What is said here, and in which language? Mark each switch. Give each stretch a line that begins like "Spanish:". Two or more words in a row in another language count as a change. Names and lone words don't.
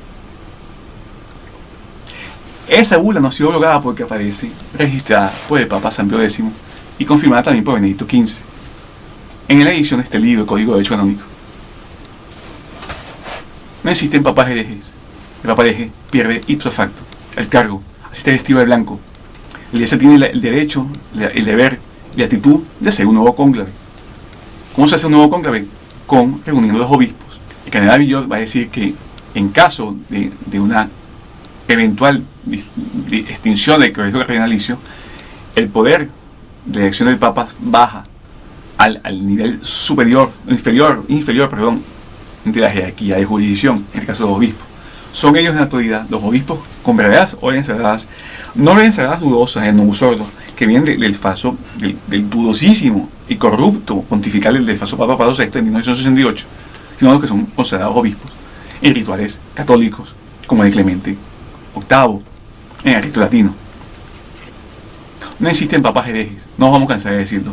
Spanish: Esa bula no ha sido lograda porque aparece registrada por el Papa San Pío X y confirmada también por Benedicto XV en la edición de este libro, Código de Derecho Canónico. No existen papas herejes. El papa hereje pierde
Latin: ipso facto
Spanish: el cargo, así está vestido de blanco. La Iglesia tiene el derecho, el deber y la actitud de hacer un nuevo cónclave. ¿Cómo se hace un nuevo cónclave? Reuniendo a los obispos. El cardenal Villot va a decir que en caso de una eventual extinción del colegio cardenalicio, el poder de la elección del Papa baja al nivel inferior de la jerarquía de jurisdicción, en el caso de los obispos. Son ellos en la actualidad, los obispos, con verdades órdenes sagradas, no órdenes sagradas dudosas, el
Latin: novus ordo,
Spanish: que vienen del dudosísimo y corrupto pontifical del falso Papa Pablo VI en 1968, sino los que son considerados obispos en rituales católicos, como el de Clemente VIII, en el rito latino. No existen papas herejes, no nos vamos a cansar de decirlo.